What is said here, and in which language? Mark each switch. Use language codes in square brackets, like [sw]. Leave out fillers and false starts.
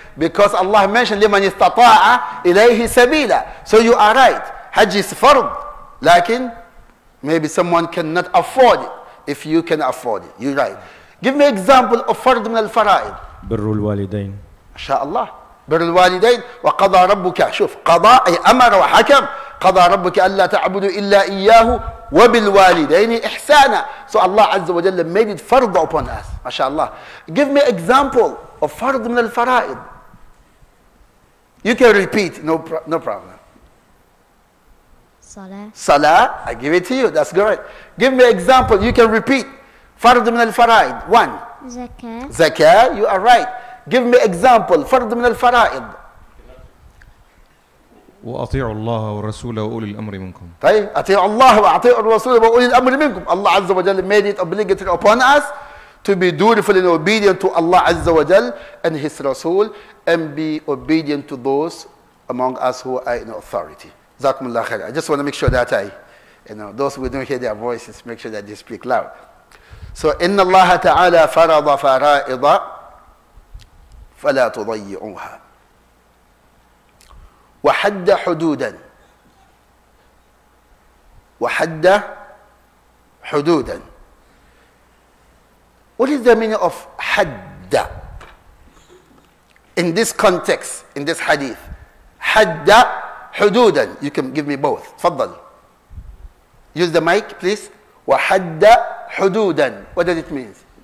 [en] Because Allah mentioned [ar] لِمَنِ اسْتَطَاعَ إِلَيْهِ سَبِيلًا. [en] So you are right. Hajj is fard. Lakin, maybe someone cannot afford it. If you can afford it, you're right. Give me example of [ar] fard min al-fara'id. بر الوالدين. ما شاء الله. بر الوالدين وقضى ربك. شوف قضاء أي أمر وحكم. قضى ربك ألا تعبدوا إلا إياه وبالوالدين إحسانا. [en] So Allah Azza wa Jalla made it fard upon us. ما شاء الله. Give me example of [ar] fard min al-fara'id. [en] You can repeat, no problem. Salah. Salah, I give it to you. That's great. Give me example. You can repeat. [ar] Fard min al-fara'id. [en] One. Zakah. Zakah, you are right. Give me example. [ar] Fard min al-fara'id. وأطيعوا الله ورسوله وأولي الأمر منكم. طيب أطيعوا الله وأطيعوا الرسول وأولي الأمر منكم. [en] Allah Azza wa Jalla made it obligatory upon us to be dutiful and obedient to Allah Azza wa Jalla and His Rasul, and be obedient to those among us who are in authority. Jazakumullah khair. I just want to make sure that those who don't hear their voices, make sure that they speak loud. [ar] So, إن الله تعالى فرض فرائض فلا تضيعوها وحد حدودا وحد حدودا. [en] What is the meaning of حد in this context, in this hadith? [ar] حد حدودا. [en] You can give me both. تفضل. Use the mic, please. [ar] وحد حدودا. [en] What does it mean?